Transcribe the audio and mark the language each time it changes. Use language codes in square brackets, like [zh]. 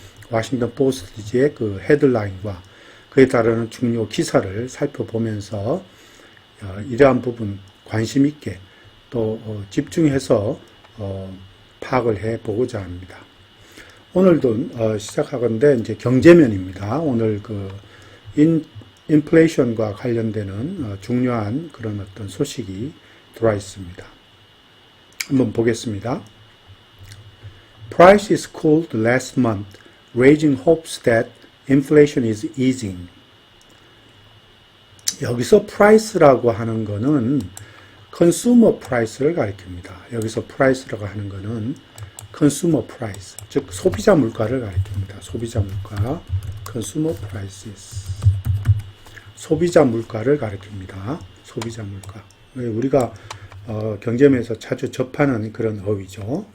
[ko] 워싱턴 포스트지의 그 헤드라인과 그에 따르는 중요 기사를 살펴보면서 이러한 부분 관심 있게 또 집중해서 파악을 해 보고자 합니다. 오늘도 시작하건대 이제 경제면입니다. 오늘 그 인플레이션과 관련되는 중요한 그런 어떤 소식이 들어와 있습니다. 한번 보겠습니다. [en] Prices cooled last month, raising hopes that inflation is easing. [ko] 여기서 price라고 하는 거는 consumer price를 가리킵니다. 여기서 price라고 하는 거는 consumer price, 즉 소비자 물가를 가리킵니다. 소비자 물가, consumer prices. 소비자 물가를 가리킵니다. 소비자 물가. 우리가 경제면에서 자주 접하는 그런 어휘죠.